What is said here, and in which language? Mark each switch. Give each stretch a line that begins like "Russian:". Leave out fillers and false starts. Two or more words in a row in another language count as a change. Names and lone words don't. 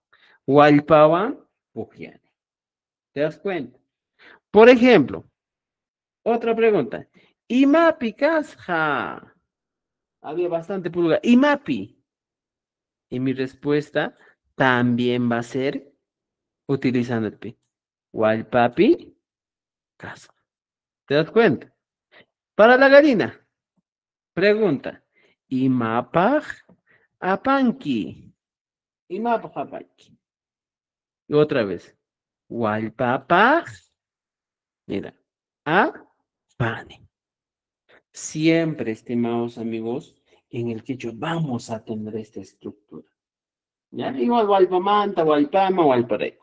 Quechua: Walpawan Pukyani.
Spanish: ¿Te das cuenta? Por ejemplo, otra pregunta.
Quechua: Imapi Kasha.
Spanish: Había bastante pulga. Imapi. Y mi respuesta también va a ser utilizando el pi.
Quechua: Walpapi Kasha.
Spanish: ¿Te das cuenta? Para la gallina. Pregunta.
Quechua: Imapaj apanki. Imapaj apanki.
Spanish: Y otra vez.
Quechua: Walpapaj. Mira. Apani.
Spanish: Siempre, estimados amigos, en el quechua vamos a tener esta estructura. ¿Ya? Igual
Quechua: Walpamanta, Walpama, Walparejo.